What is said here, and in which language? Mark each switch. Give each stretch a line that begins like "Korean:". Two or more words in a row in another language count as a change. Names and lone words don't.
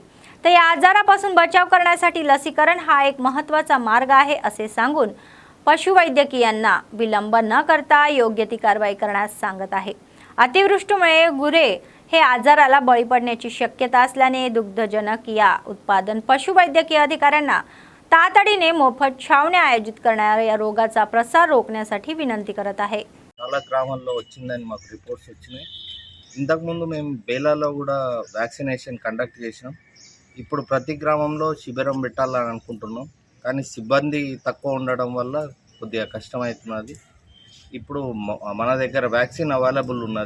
Marathi: तर या आजारापासून बचाव करण्यासाठी लसीकरण हा एक महत्त्वाचा मार्ग आहे असे सांगून पशुवैद्यकीयांना विलंब न करता योग्य ती कारवाई करण्यास सांगत आहे. अतिवृष्टीमुळे गुरे हे आजाराला बळी पडण्याची शक्यता असल्याने दुग्धजनक या उत्पादन पशुवैद्यकीय अधिकाऱ्यांना तातडीने मोफत छावण्या आयोजित करणाऱ्या या रोगाचा प्रसार रोखण्यासाठी विनंती करत आहे.
Telugu: చాలా గ్రామాల్లో వచ్చిందని మాకు రిపోర్ట్స్ వచ్చినాయి. ఇంతకుముందు మేము బేలాలో కూడా వ్యాక్సినేషన్ కండక్ట్ చేసినాం. ఇప్పుడు ప్రతి గ్రామంలో శిబిరం పెట్టాలని అనుకుంటున్నాం, కానీ సిబ్బంది తక్కువ ఉండడం వల్ల కొద్దిగా కష్టమవుతున్నది. ఇప్పుడు మన దగ్గర వ్యాక్సిన్ అవైలబుల్ ఉన్నది.